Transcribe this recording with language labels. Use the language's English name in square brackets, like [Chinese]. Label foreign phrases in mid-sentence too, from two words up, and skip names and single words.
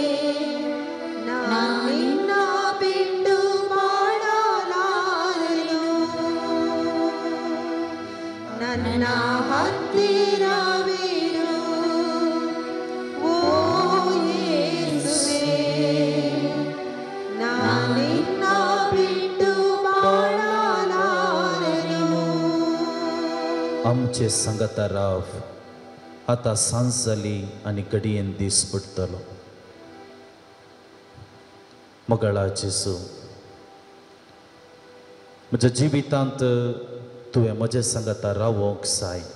[Kannada] ನಿನ್ನ ಬಿಟ್ಟು ಮಾಡಲಾರೆನು. ನನ್ನ ಹತ್ತಿರವಿರು ಓ ಯೇಸುವೇ, ನಿನ್ನ ಬಿಟ್ಟು [Konkani] आमचे संगता राव, आतां सांज जाली आनी घडयेन दीस बुडतलो. मोगळा जेजू, म्हज्या जिवितांत तुवें म्हजे संगता रावोंक जाय.